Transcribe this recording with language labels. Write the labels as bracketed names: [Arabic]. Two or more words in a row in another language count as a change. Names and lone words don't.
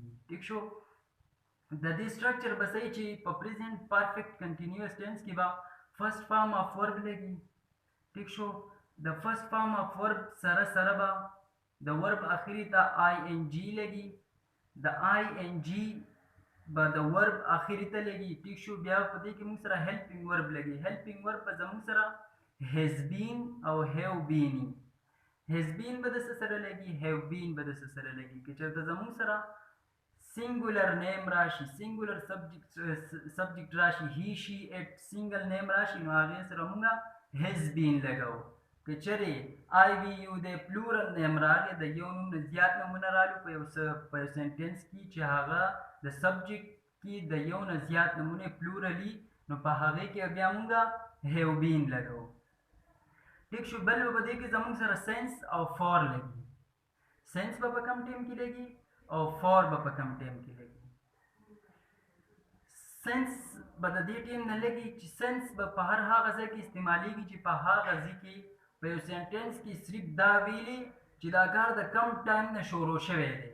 [Pashto] ٹھیک شو د دې سټرکچر بسې چې په [English] present perfect continuous tense [Pashto] کې به [English] first form of verb [Pashto] لګي. ٹھیک شو د [English] first form of verb [Pashto] سره سره به د ورب اخري ته آی ان جی لګي د آی ان جی به د ورب اخري ته لګي. ٹھیک شو بیا په دې کې موږ سره [English] helping verb [Pashto] لګي [English] helping verb [Pashto] به زموږ سره [English] has been [Pashto] او [English] have been has been [Pashto] به د سره لګي [English] have been [Pashto] به د سره لګي که چېرته زموږ سره [English] singular name [Pashto] راشي [English] singular subject [Pashto] راشي [English] he she it single name [Pashto] راشي نو هغې سره مونږ [English] has been [Pashto] لګو. که چېرې [English] I we you [Pashto] د [English] plural name [Pashto] راغی د یو نوم نه زیات نومونه رالو په یو سنټینس کې چې هغه د سبجیکټ کې د یو نه زیات نومونه پلورالي نو په هغې کې بیا مونږ [English] have been [Pashto] لګو. ټیک شو بل به په دې کې زموږ سره سینس او فار لګي سینس به په کم ټیم کې لګي او فار به په کم ټیم کې لګي. سنس به د دې ټیم نه لګي چې سنس به په هر هغه ځای کې استعمالیږي چې په هغه ځای کې په یو سنټینس کې صرف دا ویلي چې دا کار د کم ټایم نه شروع شوی دی.